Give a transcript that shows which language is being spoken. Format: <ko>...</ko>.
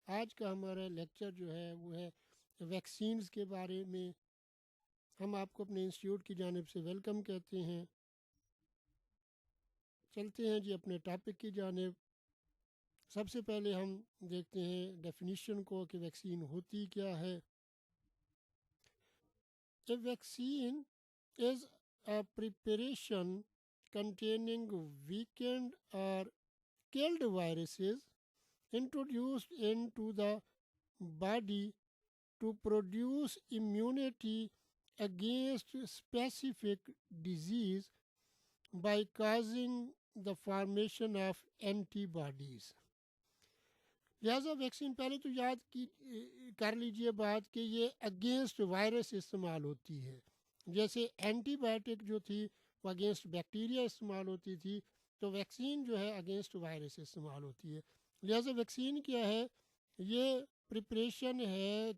<ur>آج کا ہمارا لیکچر جو ہے وہ ہے ویکسینز کے بارے میں. ہم آپ کو اپنے انسٹیٹیوٹ کی جانب سے ویلکم کہتے ہیں. چلتے ہیں جی اپنے ٹاپک کی جانب. سب سے پہلے ہم دیکھتے ہیں ڈیفینیشن کو کہ ویکسین ہوتی کیا ہے.</ur> <en>A vaccine is a preparation containing weakened or killed viruses introduced into the body to produce immunity against specific disease by causing the formation of antibodies.</en> <ur>لہٰذا ویکسین پہلے تو کر لیجئے بات کہ یہ اگینسٹ وائرس استعمال ہوتی ہے. جیسے اینٹی بائیوٹک جو تھی وہ اگینسٹ بیکٹیریا استعمال ہوتی تھی، تو ویکسین جو ہے اگینسٹ وائرس استعمال ہوتی ہے. لہٰذا ویکسین کیا ہے؟ یہ پریپریشن ہے.</ur>